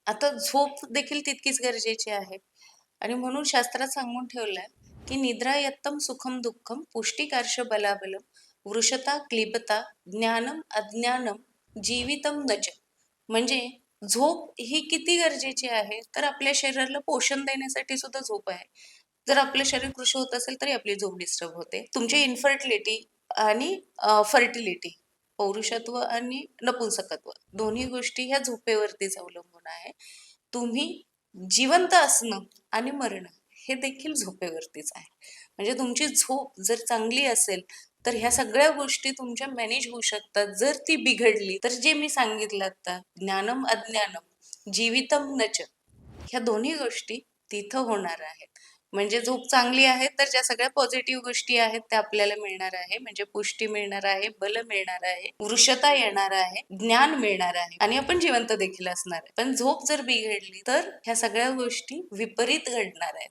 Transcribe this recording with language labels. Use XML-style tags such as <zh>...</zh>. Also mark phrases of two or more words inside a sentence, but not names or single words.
<mr>आता झोप देखील तितकीच गरजेची आहे आणि म्हणून शास्त्रात सांगून ठेवलंय की</mr> <sa>निद्रा यत्तम सुखम दुःखम पुष्टिकार्ष बलाबलम वृषता क्लिबता ज्ञानम अज्ञानम जीवितम नच.</sa> <mr>म्हणजे झोप ही किती गरजेची आहे तर आपल्या शरीराला पोषण देण्यासाठी सुद्धा झोप आहे. जर आपलं शरीर कृश होत असेल तरी आपली झोप डिस्टर्ब होते. तुमची इन्फर्टिलिटी आणि फर्टिलिटी, पौरुषत्व आणि नपुंसकत्व दोन्ही गोष्टी ह्या झोपेवरतीच अवलंबून आहे. तुम्ही जिवंत असणं आणि मरणं हे देखील झोपेवरतीच आहे. म्हणजे तुमची झोप जर चांगली असेल तर ह्या सगळ्या गोष्टी तुमच्या मॅनेज होऊ शकतात. जर ती बिघडली तर जे मी सांगितलं आता</mr> <sa>ज्ञानम अज्ञानम जीवितम नच,</sa> <mr>ह्या दोन्ही गोष्टी तिथं होणार आहेत. म्हणजे झोप चांगली आहे तर ज्या सगळ्या पॉझिटिव्ह गोष्टी आहेत त्या आपल्याला मिळणार आहे. म्हणजे पुष्टी मिळणार आहे, बल मिळणार आहे, वृषता येणार आहे, ज्ञान मिळणार आहे आणि आपण जिवंत देखील असणार आहे. पण झोप जर बिघडली तर ह्या सगळ्या गोष्टी विपरीत घडणार आहे.</mr>